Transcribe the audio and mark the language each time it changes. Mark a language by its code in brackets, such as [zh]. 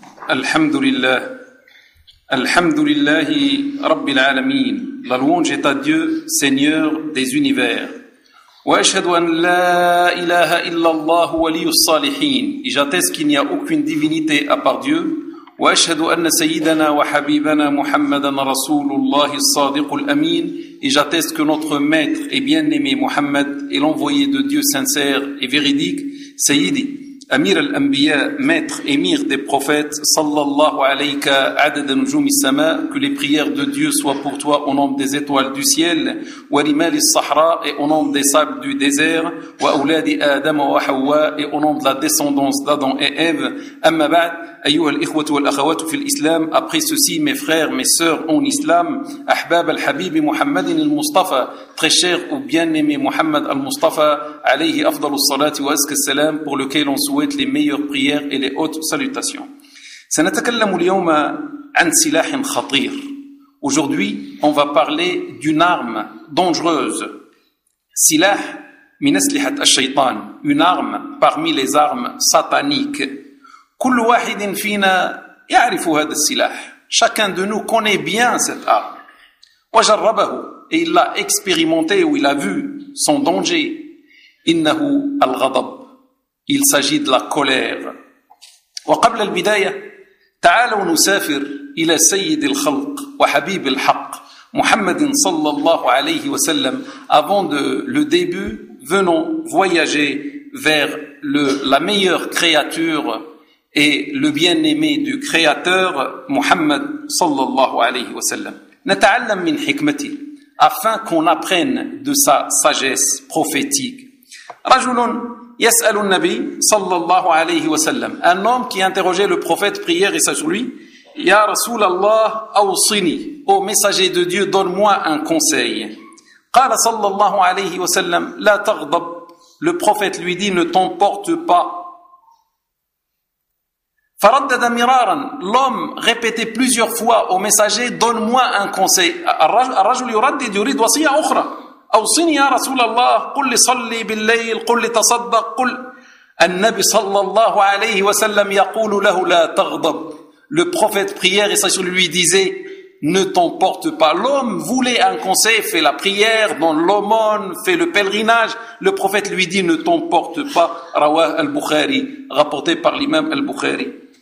[ar] الحمد لله الحمد لله رب العالمين [fr] La louange est à Dieu, Seigneur des univers. [ar] وأشهد أن لا إله إلا الله ولي الصالحين. [fr] Et j'atteste qu'il n'y a aucune divinité à part Dieu. [ar] وأشهد أن سيدنا وحبيبنا محمدا رسول الله الصادق الأمين. [fr] Et j'atteste que notre maître et bien-aimé Muhammad est l'envoyé de Dieu sincère et véridique. [ar] سيدي أمير الأنبياء [fr] maître émir des prophètes [ar] صلى الله عليك عدد نجوم السماء [fr] que les prières de Dieu soient pour toi au nom des étoiles du ciel [ar] ورمال الصحراء [fr] et au nom des sables du désert [ar] وأولاد آدم وحواء [fr] et au nom de la descendance d'Adam et Ève [ar] أما بعد أيها الإخوة والأخوات في الإسلام [fr] après ceci mes frères mes sœurs en islam [ar] أحباب الحبيب محمد المصطفى [fr] très cher ou bien-aimé [ar] محمد المصطفى عليه أفضل الصلاة وأزكى السلام [fr] pour lequel on souhaite les meilleures prières et les hautes salutations. [ar] سنتكلم اليوم عن سلاح خطير. [fr] Aujourd'hui, on va parler d'une arme dangereuse. [ar] سلاح من أسلحة الشيطان. [fr] Une arme parmi les armes sataniques. [ar] كل واحد فينا يعرف هذا السلاح. [fr] Chacun de nous connaît bien cette arme. [ar] وجربه. [fr] Et il l'a expérimenté ou il a vu son danger. [ar] إنه الغضب. [fr] Il s'agit de la colère. [ar] وقبل البداية تعالوا نسافر إلى سيد الخلق وحبيب الحق محمد صلى الله عليه وسلم. [fr] Avant de le début, venons voyager vers la meilleure créature et le bien-aimé du créateur [ar] محمد صلى الله عليه وسلم. نتعلم من حكمته [fr] afin qu'on apprenne de sa sagesse prophétique. [ar] رجل يسأل النبي صلى الله عليه وسلم. [fr] Un homme qui interrogeait le prophète prière et sur lui. [ar] يا رسول الله أوصني. [fr] Ô messager de Dieu, donne-moi un conseil. [ar] قال صلى الله عليه وسلم لا تغضب. [fr] Le prophète lui dit ne t'emporte pas. [ar] فردد مرارا. [fr] L'homme répétait plusieurs fois au messager donne-moi un conseil. [ar] الرجل يردد يريد وصية أخرى. أوصني يا رسول الله قل لي صلي بالليل قل لي تصدق قل النبي صلى الله عليه وسلم يقول له لا تغضب [fr] le prophète prière et sur lui disait ne t'emporte pas l'homme voulait un conseil fait la prière dans l'aumône fait le pèlerinage le prophète lui dit ne t'emporte pas [ar] رواه البخاري [fr] rapporté par l'imam البخاري